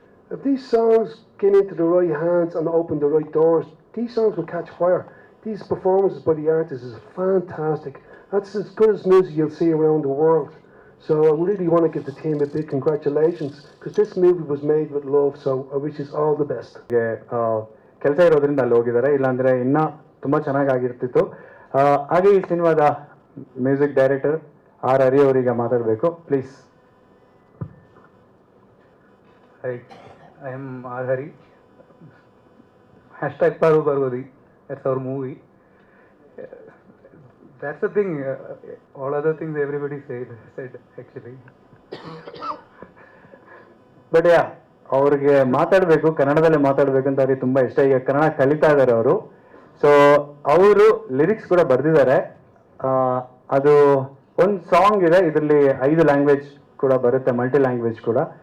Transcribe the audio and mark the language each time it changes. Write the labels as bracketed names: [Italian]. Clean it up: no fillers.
[English] If these songs came into the right hands and opened the right doors, these songs will catch fire. These performances by the artists is fantastic. That's as good as music you'll see around the world. So I really want to give the team a big congratulations, because this movie was made with love, so I wish us all the best. [Kannada] ಕೆಲಸ ಇರೋದ್ರಿಂದ ಅಲ್ಲಿ ಹೋಗಿದ್ದಾರೆ, ಇಲ್ಲಾಂದರೆ ಇನ್ನೂ ತುಂಬ ಚೆನ್ನಾಗಾಗಿರ್ತಿತ್ತು. ಹಾಗೆ ಈ ಸಿನಿಮಾದ ಮ್ಯೂಸಿಕ್ ಡೈರೆಕ್ಟರ್ ಆರ್ ಹರಿ ಅವರಿಗೆ ಮಾತಾಡಬೇಕು, please. [English] Hi, I am R. Hari. Hashtag Paru Parvati. That's our movie. That's the thing. All other things everybody said actually. [Kannada] But ಅವ್ರಿಗೆ ಮಾತಾಡಬೇಕು, ಕನ್ನಡದಲ್ಲೇ ಮಾತಾಡಬೇಕು ಅಂತ ಅವ್ರಿಗೆ ತುಂಬ ಇಷ್ಟ. ಈಗ ಕನ್ನಡ ಕಲಿತಾ ಇದ್ದಾರೆ ಅವರು. ಸೊ ಅವರು ಲಿರಿಕ್ಸ್ ಕೂಡ ಬರೆದಿದ್ದಾರೆ. ಅದು ಒಂದು ಸಾಂಗ್ ಇದೆ, ಇದರಲ್ಲಿ 5 ಲ್ಯಾಂಗ್ವೇಜ್ ಕೂಡ ಬರುತ್ತೆ, ಮಲ್ಟಿ ಲ್ಯಾಂಗ್ವೇಜ್ ಕೂಡ.